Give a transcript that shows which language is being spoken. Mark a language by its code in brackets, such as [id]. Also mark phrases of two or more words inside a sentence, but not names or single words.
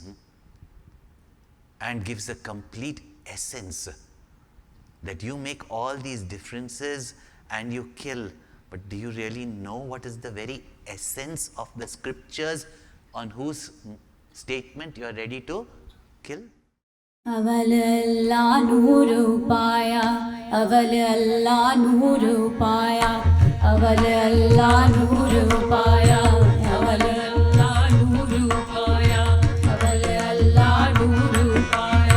[en] And gives the complete essence that you make all these differences and you kill. But do you really know what is the very essence of the scriptures on whose statement you are ready to kill? [hi] अवल अल्लाह नूर पाया, अवल अल्लाह नूर पाया, अवल अल्लाह नूर पाया, अवल अल्लाह नूर पाया, अवल अल्लाह नूर पाया,